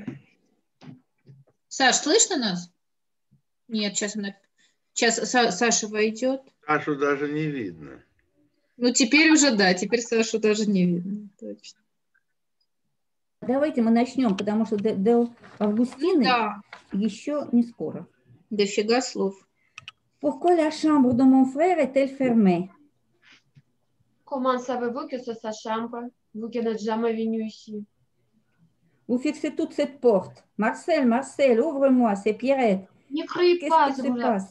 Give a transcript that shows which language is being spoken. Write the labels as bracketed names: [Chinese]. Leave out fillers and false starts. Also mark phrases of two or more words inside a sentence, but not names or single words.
[Russian] Саш, слышно нас? Нет, сейчас Саша войдет. Сашу даже не видно. Ну, теперь уже да, теперь Сашу даже не видно. Точно. Давайте мы начнем, потому что до Августины еще не скоро. Дофига слов. [French] Pourquoi la chambre de mon frère est-elle fermée? Comment savez-vous que c'est sa chambre, vous qui n'êtes jamais venu ici? Vous fixez toute cette porte. Marcel, ouvre-moi, c'est Pierrette. Ne criez Qu'est-ce pas, qui se passe?